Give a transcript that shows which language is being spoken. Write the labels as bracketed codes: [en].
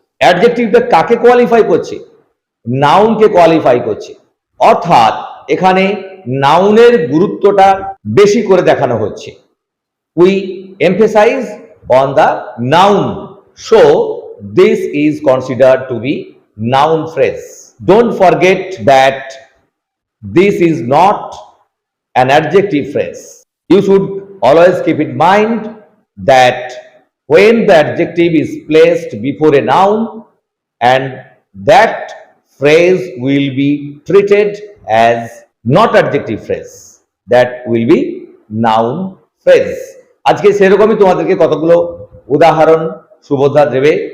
[bn] অ্যাডজেক্টিভটা কাকে কোয়ালিফাই করছে? নাউনকে কোয়ালিফাই করছে। অর্থাৎ এখানে নাউনের গুরুত্বটা বেশি করে দেখানো হচ্ছে। [en] We emphasise on the noun, so this is considered to be noun phrase. Don't forget that this is not an adjective phrase. You should always keep in mind that when the adjective is placed before a noun, and that phrase will be treated as not adjective phrase, that will be noun phrase. [bn] আজকে সেরকমই তোমাদেরকে কতগুলো উদাহরণ সুবোধা দেবে।